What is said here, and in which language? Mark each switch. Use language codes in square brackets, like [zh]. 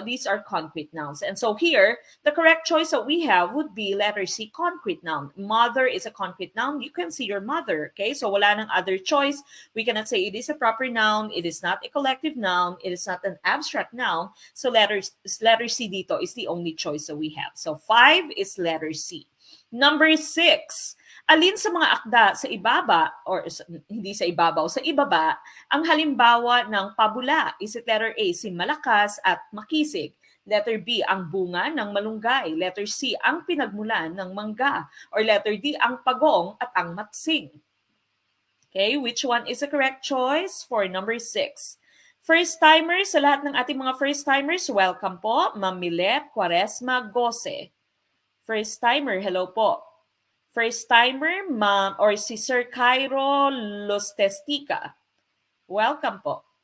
[en] These are concrete nouns. And so here, the correct choice that we have would be letter C, concrete noun. Mother is a concrete noun. You can see your mother. Okay, so wala nang other choice. We cannot say it is a proper noun. It is not a collective noun. It is not an abstract noun. So letter C dito is the only choice that we have. So 5 is letter C. Number 6. [tl] Alin sa mga akda sa ibaba or hindi sa ibabaw, sa ibaba ang halimbawa ng pabula? Is it letter A, si malakas at makisig? Letter B, ang bunga ng malunggay. Letter C, ang pinagmulan ng mangga. Or letter D, ang pagong at ang matsing. [en] Okay, which one is the correct choice for number 6? First-timers, sa lahat ng ating mga first-timers, welcome po. Ma'am Milet Quaresma Gose. First-timer, hello po. First-timer, ma'am, or si Sir Cairo Lostestica. Welcome po.